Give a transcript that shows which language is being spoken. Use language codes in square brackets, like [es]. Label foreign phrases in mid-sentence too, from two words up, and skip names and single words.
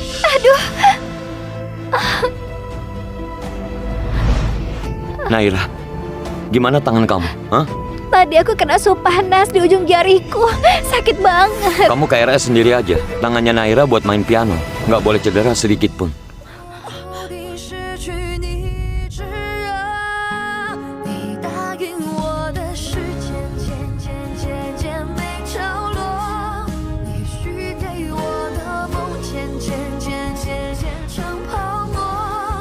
[id] Naira, gimana tangan kamu? Hah? Tadi aku kena sup panas di ujung jariku. Sakit banget. Kamu kayak RS sendiri aja. Tangannya Naira buat main piano. Nggak boleh cedera sedikit pun. [zh] 地失去你炙热，你答应我的时间渐渐渐渐没着落，你许给我的梦渐渐渐渐渐成泡沫。